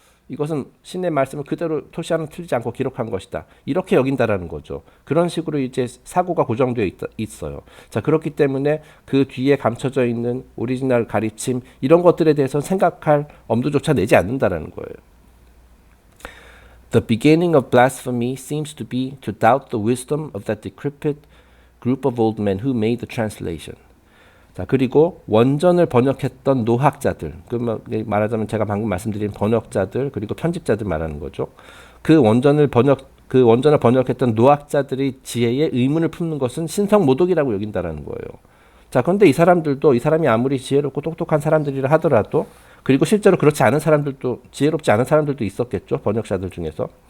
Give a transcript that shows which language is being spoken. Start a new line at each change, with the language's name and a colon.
Korean: 이것은 신의 말씀을 그대로 토시하는 틀리지 않고 기록한 것이다. 이렇게 여긴다라는 거죠. 그런 식으로 이제 사고가 고정되어 있어요. 자, 그렇기 때문에 그 뒤에 감춰져 있는 오리지널 가르침 이런 것들에 대해서 생각할 엄두조차 내지 않는다라는 거예요.
English: The beginning of blasphemy seems to be to doubt the wisdom of that decrepit group of old men who made the translation.
Korean: 자, 그리고 원전을 번역했던 노학자들, 말하자면 제가 방금 말씀드린 번역자들 그리고 편집자들 말하는 거죠. 그 원전을 번역했던 노학자들의 지혜에 의문을 품는 것은 신성모독이라고 여긴다라는 거예요. 자, 그런데 이 사람이 아무리 지혜롭고 똑똑한 사람들이라 하더라도, 그리고 실제로 그렇지 않은 사람들도, 지혜롭지 않은 사람들도 있었겠죠. 번역자들 중에서.